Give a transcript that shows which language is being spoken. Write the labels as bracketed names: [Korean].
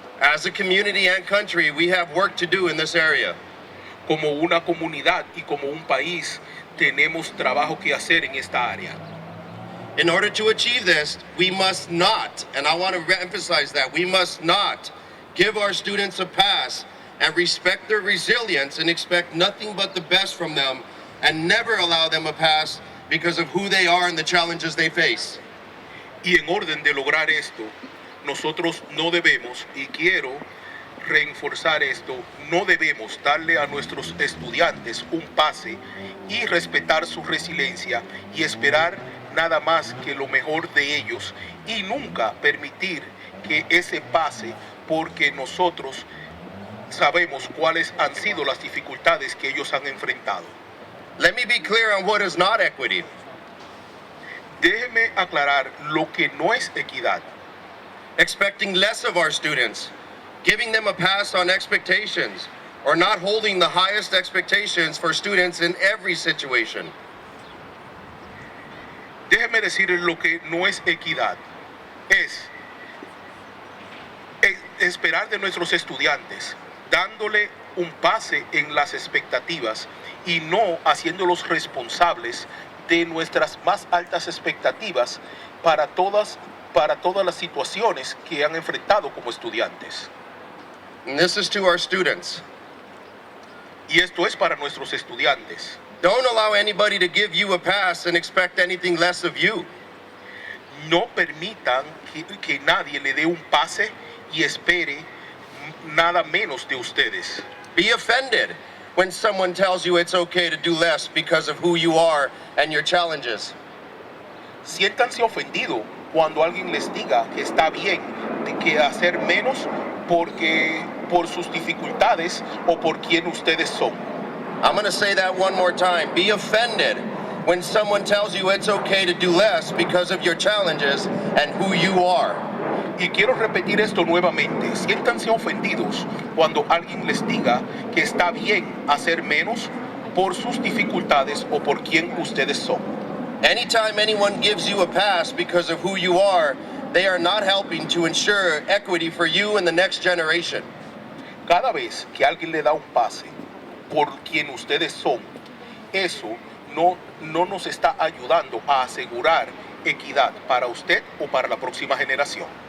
[English] As a community and country, we have work to do in this area. [Spanish] Como una comunidad y como un país, tenemos trabajo que hacer en esta área. [English] In order to achieve this, we must not, and I want to emphasize that, we must not give our students a pass and respect their resilience and expect nothing but the best from them and never allow them a pass because of who they are and the challenges they face. [Spanish] Y en orden de lograr esto, nosotros no debemos, y quiero reforzar esto, no debemos darle a nuestros estudiantes un pase y respetar su resiliencia y esperar nada más que lo mejor de ellos y nunca permitir que ese pase porque nosotros sabemos cuáles han sido las dificultades que ellos han enfrentado. [English] Let me be clear on what is not equity. [Spanish] Déjeme aclarar lo que no es equidad. [English] Expecting less of our students, giving them a pass on expectations, or not holding the highest expectations for students in every situation. [Spanish] Déjeme decir lo que no es equidad. Es esperar de nuestros estudiantes, dándole un pase en las expectativas y no haciéndolos responsables de nuestras más altas expectativas para todas las situaciones que han enfrentado como estudiantes. [English] And this is to our students. [Spanish] Y esto es para nuestros estudiantes. [English] Don't allow anybody to give you a pass and expect anything less of you. [Spanish] No permitan que nadie le dé un pase y espere nada menos de ustedes. [English] Be offended when someone tells you it's okay to do less because of who you are and your challenges. [Spanish] Siéntanse ofendidos cuando alguien les diga que está bien de que hacer menos por sus dificultades o por quien ustedes son. [English] I'm going to say that one more time. Be offended when someone tells you it's okay to do less because of your challenges and who you are. [Spanish] Y quiero repetir esto nuevamente. Siéntanse ofendidos cuando alguien les diga que está bien hacer menos por sus dificultades o por quien ustedes son. [English] Anytime anyone gives you a pass because of who you are, they are not helping to ensure equity for you and the next generation. [Spanish] Cada vez que alguien le da un pase por quien ustedes son, eso no nos está ayudando a asegurar equidad para usted o para la próxima generación.